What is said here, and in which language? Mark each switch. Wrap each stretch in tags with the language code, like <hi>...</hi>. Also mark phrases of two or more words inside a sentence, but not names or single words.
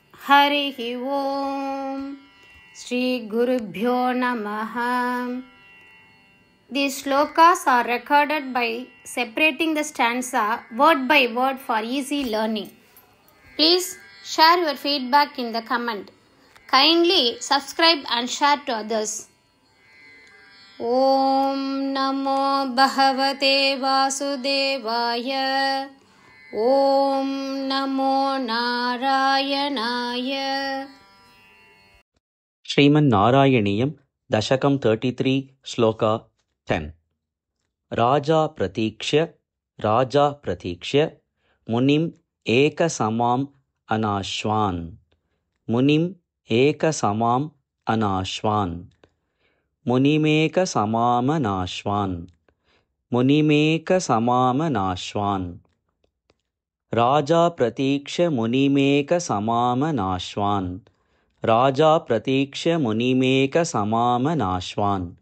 <sa>हरिः ओम श्री गुरुभ्यो नमः.</sa> <en>These slokas are recorded by separating the stanza word by word for easy learning. Please share your feedback in the comment. Kindly subscribe and share to others.</en> <sa>ओम् नमो भगवते वासुदेवाय. ओम् नमो नारायणाय. श्रीमन् नारायणीयम् दशकम् 33 श्लोक 10. राजा प्रतीक्ष्य मुनिम् एक समम् अनश्नन्. मुनिम् एक समम् अनश्नन्. मुनिमेक समम नश्नन्. मुनिमेक समम नश्नन्. राजा प्रतीक्ष्य मुनिमेक समम नश्नन्. राजा प्रतीक्ष्य मुनिमेक समम नश्नन्.</sa>